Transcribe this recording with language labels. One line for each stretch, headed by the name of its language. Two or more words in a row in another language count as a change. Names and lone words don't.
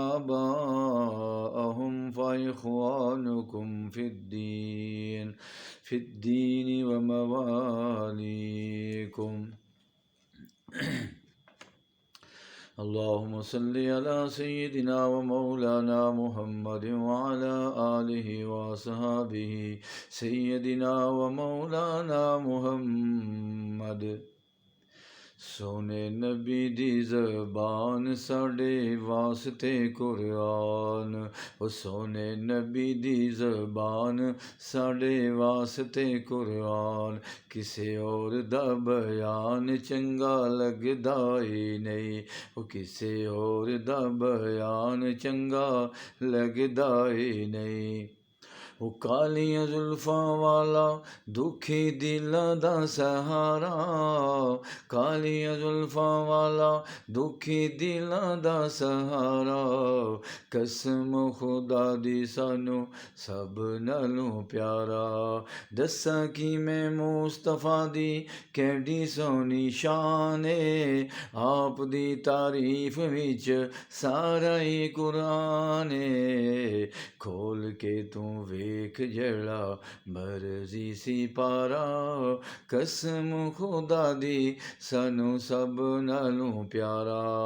Arabic: آباءهم فإخوانكم في الدين ومواليكم اللهم صل على سيدنا ومولانا محمد وعلى آله وصحبه سيدنا ومولانا محمد
Punjabi: سونے نبی دی زبان ساڈے واسطے قرآن سونے نبی دی زبان ساڈے واسطے قرآن کسے اور دا بیان چنگا لگدا ہی نہیں کسے اور دا بیان چنگا لگدا ہی نہیں وہ کالیاں زلفاں والا دکھی دلاں دا سہارا کالیاں زلفاں والا دکھی دلاں دا سہارا قسم خدا دی سانو سب نالوں پیارا دساں کی میں مصطفیٰ دی کیڈی سونی شان ہے آپ دی تعریف وچ سارا ہی قرآن ہے کھول کے تو ویکھ جڑا مرضی سی پارا قسم خدا دی سانو سب نالوں پیارا